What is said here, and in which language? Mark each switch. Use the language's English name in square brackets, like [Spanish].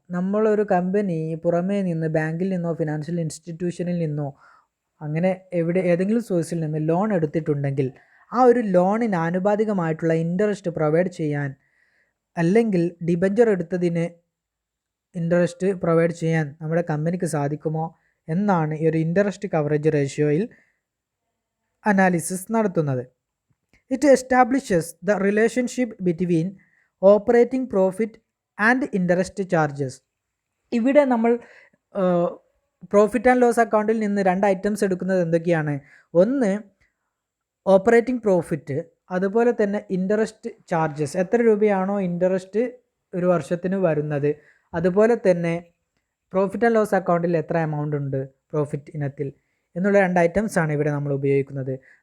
[Malayalam] നമ്മളൊരു കമ്പനി പുറമേ നിന്ന് ബാങ്കിൽ നിന്നോ ഫിനാൻഷ്യൽ ഇൻസ്റ്റിറ്റ്യൂഷനിൽ നിന്നോ അങ്ങനെ ഏതെങ്കിലും സോഴ്സിൽ നിന്ന് ലോൺ എടുത്തിട്ടുണ്ടെങ്കിൽ ആ ഒരു ലോണിന് ആനുപാതികമായിട്ടുള്ള ഇൻട്രസ്റ്റ് പ്രൊവൈഡ് ചെയ്യാൻ, അല്ലെങ്കിൽ ഡിബഞ്ചർ എടുത്തതിന് ഇൻട്രസ്റ്റ് പ്രൊവൈഡ് ചെയ്യാൻ നമ്മുടെ കമ്പനിക്ക് സാധിക്കുമോ എന്നാണ് ഈ ഒരു ഇൻട്രസ്റ്റ് കവറേജ് റേഷ്യോയിൽ അനാലിസിസ് നടത്തുന്നത്. [English] It establishes the relationship between operating profit and interest charges. [Malayalam] ഇവിടെ നമ്മൾ പ്രോഫിറ്റ് ആൻഡ് ലോസ് അക്കൗണ്ടിൽ നിന്ന് 2 ഐറ്റംസ് എടുക്കുന്നത് എന്തൊക്കെയാണ്? ഒന്ന് ഓപ്പറേറ്റിംഗ് പ്രോഫിറ്റ്, അതുപോലെ തന്നെ ഇൻട്രസ്റ്റ് ചാർജസ്. എത്ര രൂപയാണോ ഇൻട്രസ്റ്റ് ഒരു വർഷത്തിന് വരുന്നത്, അതുപോലെ തന്നെ പ്രോഫിറ്റ് ആൻഡ് ലോസ് അക്കൗണ്ടിൽ എത്ര എമൗണ്ട് ഉണ്ട് പ്രോഫിറ്റ് ഇനത്തിൽ എന്നുള്ള 2 ഐറ്റംസാണ് ഇവിടെ നമ്മൾ ഉപയോഗിക്കുന്നത്.